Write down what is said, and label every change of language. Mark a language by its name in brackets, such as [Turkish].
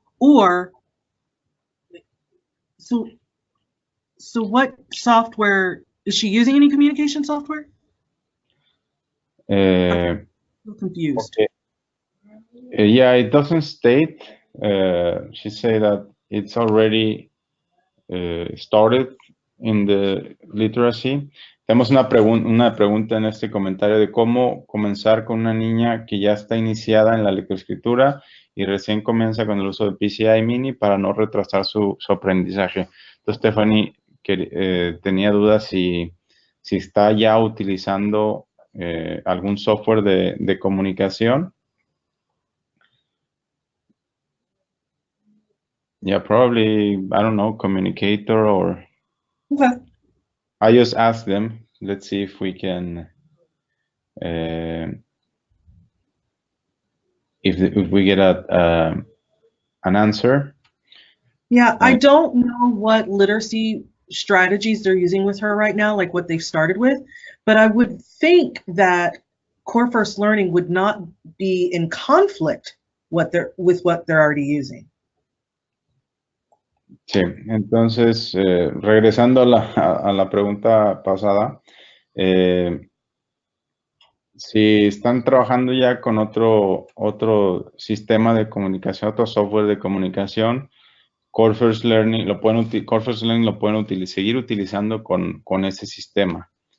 [English] Or, so what software, is she using any communication software? I'm confused. Okay. Yeah, it doesn't state. She said that it's already started in the literacy. [Spanish] Tenemos una pregunta en este comentario de cómo comenzar con una niña que ya está iniciada en la lectoescritura y recién comienza con el uso de PCI Mini para no retrasar su aprendizaje. Entonces, Stephanie tenía dudas si está ya utilizando algún software de comunicación. [English] Yeah, probably, I don't know, Communicator or... Okay. I just asked them. Let's see if we can... if we get an answer. Yeah, I don't know what literacy strategies they're using with her right now, like what they've started with, but I would think that Core First Learning would not be in conflict with what they're already using. [Spanish] Sí, entonces, regresando a la pregunta pasada, si están trabajando ya con otro sistema de comunicación, otro software de comunicación, Core First Learning lo pueden seguir utilizando con ese sistema.